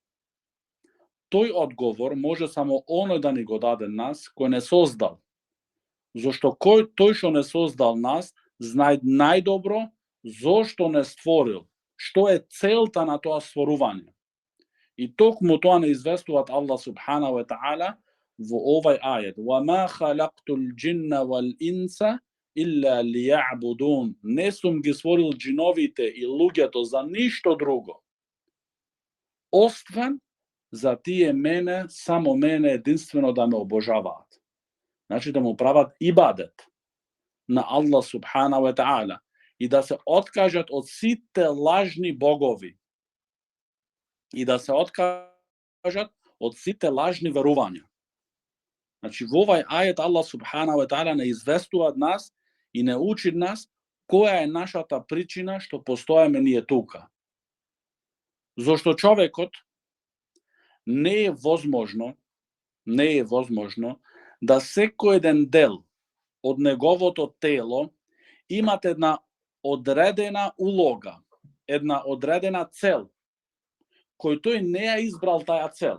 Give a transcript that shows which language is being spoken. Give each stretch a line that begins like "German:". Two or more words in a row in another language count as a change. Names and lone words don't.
Macedonian: Тој одговор може само оној да ни го даде нас, кој не создал. Зошто тој што не создал нас, знае најдобро зошто не створил, што е целта на тоа створување. И токму тоа не известуваат
Arabic: الله سبحان وتعالى
Macedonian: во овај ајет:
Arabic: وَمَا خَلَقْتُ الْجِنَّ وَالْإِنسَ إِلَّا لِيَعْبُدُونَ.
Macedonian: Не сум ги створил џиновите и луѓето за ништо друго, освен за тие мене, само мене единствено да ме обожаваат. Значи да му прават ибадет на
Arabic: الله سبحان وتعالى
Macedonian: и да се откажат од сите лажни богови и да се откажат од сите лажни верувања. Значи во овај ајет
Arabic: الله سبحان وتعالى
Macedonian: не известува нас и не учи нас која е нашата причина што постоеме ние тука. Зошто човекот не е возможно да секој еден дел од неговото тело имат една одредена улога, една одредена цел, кој тој не ја избрал таја цел.